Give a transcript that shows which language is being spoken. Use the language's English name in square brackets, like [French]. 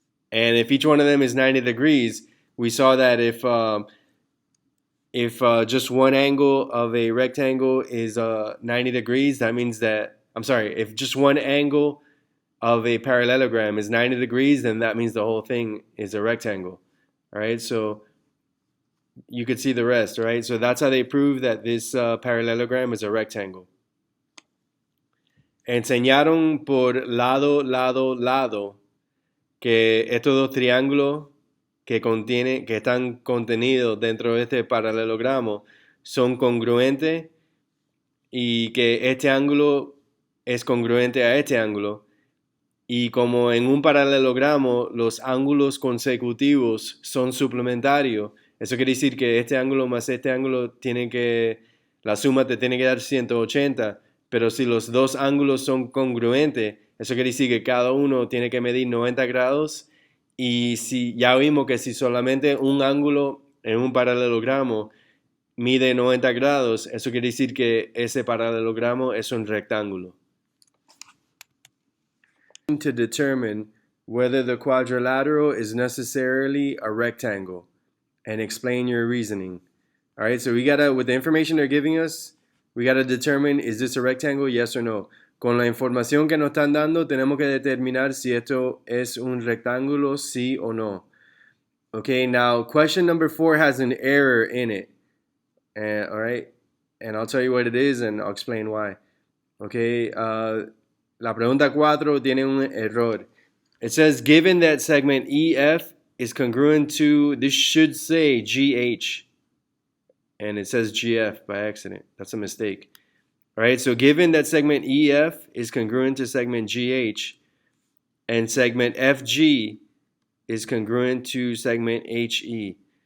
[English] And if each one of them is 90 degrees, we saw that if just one angle of a rectangle is 90 degrees, that means that, I'm sorry, if just one angle of a parallelogram is 90 degrees, then that means the whole thing is a rectangle. All right, so you could see the rest, right? So that's how they prove that this parallelogram is a rectangle. [Spanish] Enseñaron por lado, lado, lado que estos dos triángulos que están contenidos dentro de este paralelogramo son congruentes y que este ángulo es congruente a este ángulo. Y como en un paralelogramo los ángulos consecutivos son suplementarios, eso quiere decir que este ángulo más este ángulo la suma te tiene que dar 180, pero si los dos ángulos son congruentes, eso quiere decir que cada uno tiene que medir 90 grados, y si ya vimos que si solamente un ángulo en un paralelogramo mide 90 grados, eso quiere decir que ese paralelogramo es un rectángulo. [English] To determine whether the quadrilateral is necessarily a rectangle and explain your reasoning. All right, so we gotta, with the information they're giving us, we gotta determine, is this a rectangle, yes or no. [Spanish] Con la información que nos están dando, tenemos que determinar si esto es un rectángulo, sí o no. [English] Okay, now question number 4 has an error in it. All right, and I'll tell you what it is and I'll explain why. [Spanish] Okay, la pregunta 4 tiene un error. [English] It says, given that segment EF is congruent to, this should say GH, and it says GF by accident. That's a mistake. All right, so given that segment EF is congruent to segment GH, and segment FG is congruent to segment HE.